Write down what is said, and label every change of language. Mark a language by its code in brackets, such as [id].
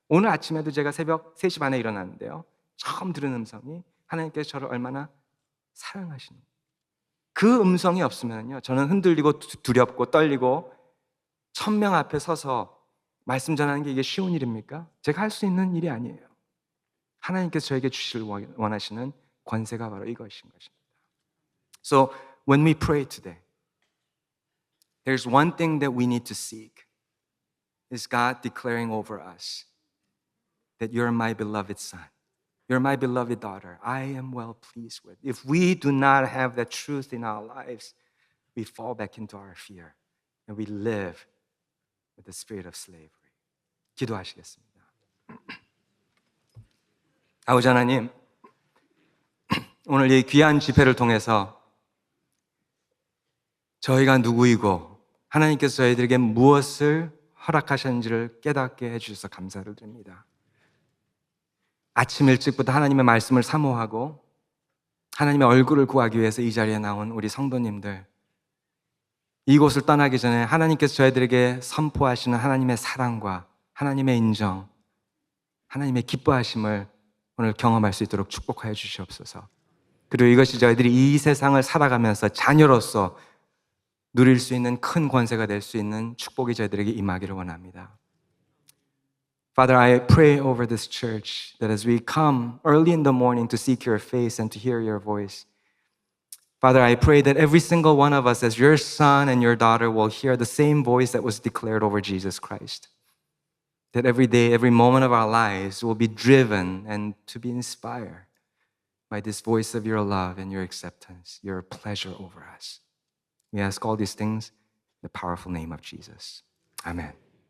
[ko] 오늘 아침에도 제가 새벽 3시 반에 일어났는데요. 처음 들은 음성이 하나님께서 저를 얼마나 사랑하시는 그 음성이 없으면요. 저는 흔들리고 두렵고 떨리고 1000명 앞에 서서 말씀 전하는 게 이게 쉬운 일입니까? 제가 할 수 있는 일이 아니에요. 하나님께서 저에게 주실 원하시는 권세가 바로 이것인 것입니다. [en] So when we pray today, there's one thing that we need to seek is God declaring over us that you're my beloved son. You're my beloved daughter. I am well pleased with. If we do not have that truth in our lives, we fall back into our fear and we live with the spirit of slavery. [ko] 기도하시겠습니다. 아버지 하나님, 오늘 이 귀한 집회를 통해서 저희가 누구이고 하나님께서 저희들에게 무엇을 허락하셨는지를 깨닫게 해주셔서 감사를 드립니다. 아침 일찍부터 하나님의 말씀을 사모하고 하나님의 얼굴을 구하기 위해서 이 자리에 나온 우리 성도님들, 이곳을 떠나기 전에 하나님께서 저희들에게 선포하시는 하나님의 사랑과 하나님의 인정, 하나님의 기뻐하심을 오늘 경험할 수 있도록 축복하여 주시옵소서. 그리고 이것이 저희들이 이 세상을 살아가면서 자녀로서 누릴 수 있는 큰 권세가 될 수 있는 축복이 저희들에게 임하기를 원합니다. [en] Father, I pray over this church that as we come early in the morning to seek your face and to hear your voice, Father, I pray that every single one of us as your son and your daughter will hear the same voice that was declared over Jesus Christ. That every day, every moment of our lives will be driven and to be inspired by this voice of your love and your acceptance, your pleasure over us. We ask all these things in the powerful name of Jesus. Amen.